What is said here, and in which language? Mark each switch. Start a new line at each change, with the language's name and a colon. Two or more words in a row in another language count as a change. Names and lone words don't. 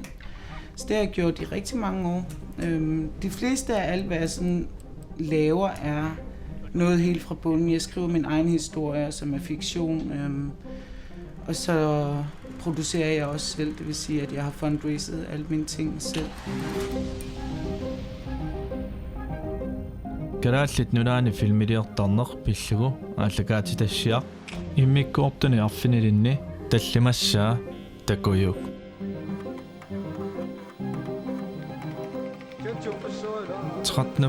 Danish: Så det har jeg gjort i rigtig mange år. De fleste af alt, hvad jeg sådan laver, er noget helt fra bunden. Jeg skriver min egen historie, som er fiktion, og så producerer jeg også selv. Det vil sige, at jeg har fundraiset alle mine ting selv.
Kalaallisut: Kalaallit nunaani filmiliortarneq pillugu aallakaatitassiaq immikkoortuni arfinilinni tallimassaa takuuk 13.